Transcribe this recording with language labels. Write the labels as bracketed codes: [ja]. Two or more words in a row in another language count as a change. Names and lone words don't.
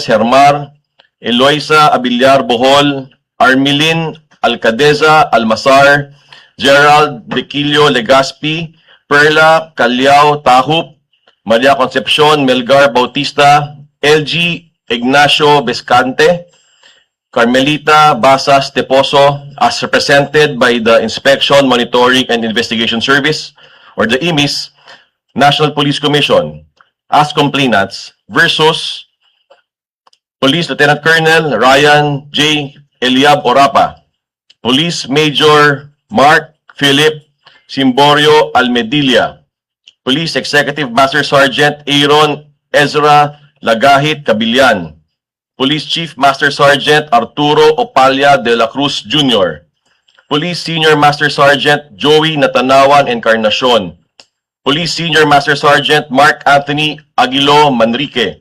[en] Hermar, Eloisa Abillar Bohol, Armilin Alcadeza Almasar, Gerald Dequilio Legaspi, Perla Calyao Tahup, Maria Concepcion Melgar Bautista, LG Ignacio Bescante, Carmelita Basas Teposo, as represented by the Inspection, Monitoring, and Investigation Service, or the IMIS, National Police Commission, as complainants, versus Police Lieutenant Colonel Ryan J. Eliab Orapa, Police Major Mark Philip Simborio Almedilla, Police Executive Master Sergeant Aaron Ezra Lagahit Cabillan, Police Chief Master Sergeant Arturo Opalia de la Cruz Jr., Police Senior Master Sergeant Joey Natanawan Encarnacion, Police Senior Master Sergeant Mark Anthony Aguilo Manrique.